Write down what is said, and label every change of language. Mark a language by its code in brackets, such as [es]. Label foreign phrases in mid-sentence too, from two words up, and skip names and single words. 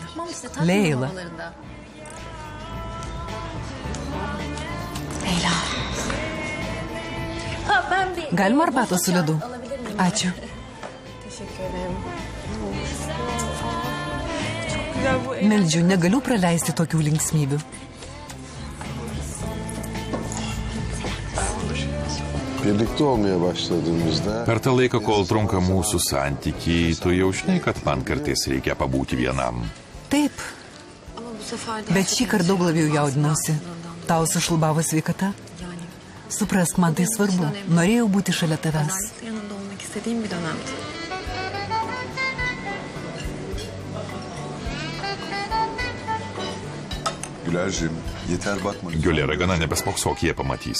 [lt] Leila. Galima arbatos su ledu? Ačiū. Meldžiu, negaliu praleisti tokių linksmybių. [tr] Birlikte olmaya başladığımızda... [lt] Per tą laiką, kol trunka mūsų santykiai, tu jau žinai, kad man kartais reikia pabūti vienam. Taip, bet šį kartą daug labiau jaudinausi. Tau sušlubavo sveikata? Suprask, man tai svarbu. Norėjau būti šalia tavęs. Giulė ragana nebespoksok, jie pamatys.